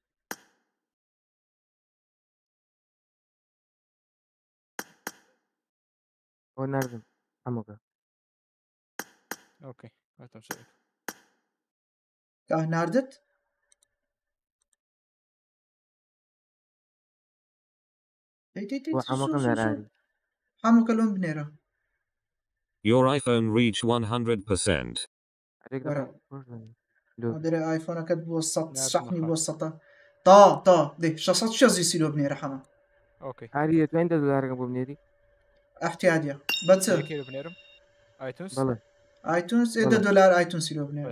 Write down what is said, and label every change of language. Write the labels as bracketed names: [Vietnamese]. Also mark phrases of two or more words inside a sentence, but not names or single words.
[Central Kurdish] ئەو ناردم هەمووکە ئۆکەی هاتم سەر ناردت هەمووکەم نەراری هەمووکە لۆم بنێرە [English] Your iPhone reach 100%. [Central Kurdish] دەرێ ئایفۆنەکەت بۆ شەقنی بۆ سەتە تا دێ 660 لۆ بنێرە هەمە ئۆکەی هەری دەتوانین $10 بۆ بنێری احتیاجە بەچ کێ بنێرم ئایتونس بەڵێ ئایتونس $10 ئایتونسی لۆ بنێرە